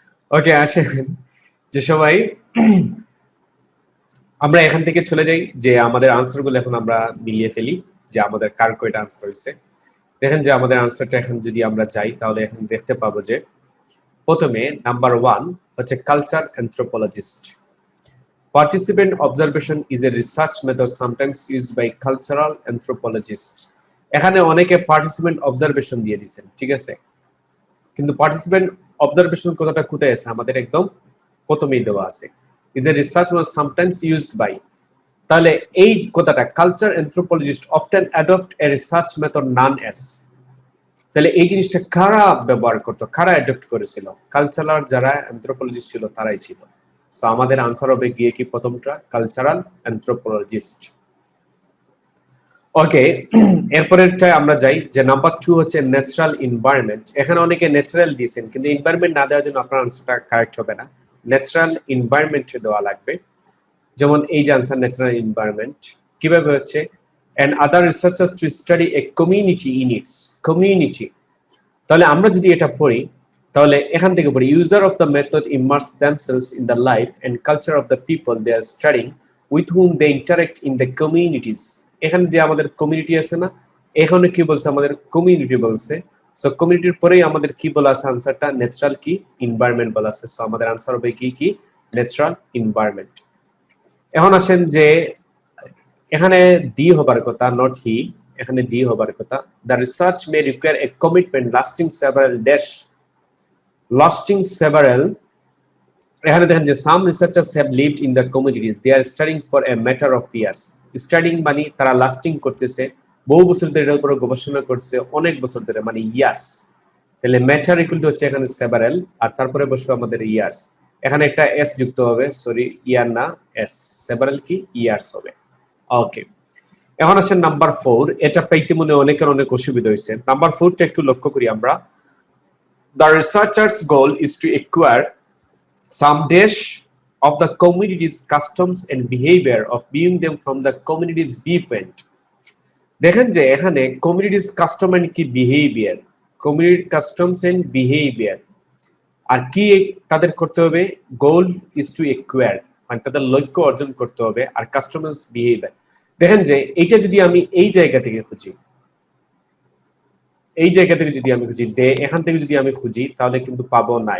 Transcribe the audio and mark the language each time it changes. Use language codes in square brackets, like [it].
[bn] ওকে, আসেন যে সবাই আমরা এখান থেকে চলে যাই, যে আমাদের আনসার গুলো এখন আমরা মিলিয়ে ফেলি, যে আমাদের কার কয়টা আনসার হয়েছে। দেখেন যে আমাদের আনসারটা এখন যদি আমরা যাই, তাহলে এখন দেখতে পাবো যে প্রথমে নাম্বার 1 হচ্ছে culture অ্যানথ্রোপোলজিস্ট। [en] Participant observation is a research method sometimes used by cultural anthropologists. [bn] এখানে অনেকে পার্টিসিপেন্ট অবজারভেশন দিয়ে দিয়েছেন, ঠিক আছে, কিন্তু পার্টিসিপেন্ট অবজারভেশন কথাটা কোথায় আছে? আমাদের একদম প্রথমেই দেওয়া আছে, [en] is a research method sometimes used by। [bn] তাহলে এই কথাটা [en] Culture anthropologist often adopt a research method known as। [bn] তাহলে এই জিনিসটা কারা ব্যবহার করতো, কারা অ্যাডপ্ট করেছিল? কালচারাল যারা অ্যানথ্রোপোলজিস্ট ছিল তারাই ছিল। সো আমাদের আনসার হবে গিয়ে কি প্রথমটা, কালচারাল অ্যানথ্রোপোলজিস্ট। ওকে, এরপরেরটা আমরা যাই, যে নাম্বার 2 হচ্ছে ন্যাচারাল এনভায়রনমেন্ট। এখানে অনেকে ন্যাচারাল দিয়েছেন, কিন্তু এনভায়রনমেন্ট না দেওয়ার জন্য আপনার আনসারটা কারেক্ট হবে না, ন্যাচারাল এনভায়রনমেন্ট দেওয়া লাগবে। যেমন এই যে আনসার ন্যাচারাল এনভায়রনমেন্ট কিভাবে হচ্ছে, [en] and other researchers to study a community in its community। [bn] তাহলে আমরা যদি এটা পড়ি, তাহলে এখান থেকে পড়ি, [en] user of the method immerse themselves in the life and culture of the people they are studying with whom they interact in the communities। [bn] এখানে দিয়ে আমাদের কমিউনিটি আছে না, এখানে কি বলছে? আমাদের কমিউনিটি বলছে। সো কমিউনিটির পরেই আমাদের কি বলা আছে? আনসারটা ন্যাচারাল কি এনভায়রনমেন্ট বলা আছে। সো আমাদের আনসার হবে কি কি ন্যাচারাল এনভায়রনমেন্ট। এখন আসেন যে এখানে দি হবার কথা, নট হি, এখানে দি হবার কথা। [en] The research may require a commitment lasting several dash, lasting several. [bn] এখানে দেখেন যে [en] Some researchers have lived in the communities, they are studying for a matter of years. [bn] Studying মানে তারা লাস্টিং করতেছে, বহু বছর ধরে এটার উপর গবেষণা করছে, অনেক বছর ধরে, মানে ইয়ার্স। তাহলে ম্যাটার ইকুয়াল টু হচ্ছে এখানে সেভারাল, আর তারপরে বসবে আমাদের ইয়ার্স। এখানে একটা এস যুক্ত হবে, সরি ইয়ার না এস, সেভারাল কি ইয়ার্স হবে। ওকে, এখন আসেন নাম্বার 4। এটা পাইতে মনে অনেকের অনেক অসুবিধা হয়েছে। নাম্বার 4টা একটু লক্ষ্য করি আমরা। [en] The researcher's goal is to acquire some dash of the community's customs and behavior of viewing them from the community's viewpoint। [bn] দেখেন যে এখানে কমিউনিটিস কাস্টম এন্ড কি behaviour, community customs and behaviour, আর কি তাদের করতে হবে? [en] goal is to acquire, [bn] মানে তাদের লক্ষ্য অর্জন করতে হবে, আর কাস্টমার্স বিহেভিয়ার। দেখেন যে এইটা যদি আমি এই জায়গা থেকে খুঁজি, এই জায়গা থেকে যদি আমি খুঁজি, এখান থেকে যদি আমি খুঁজি, তাহলে কিন্তু পাবো না।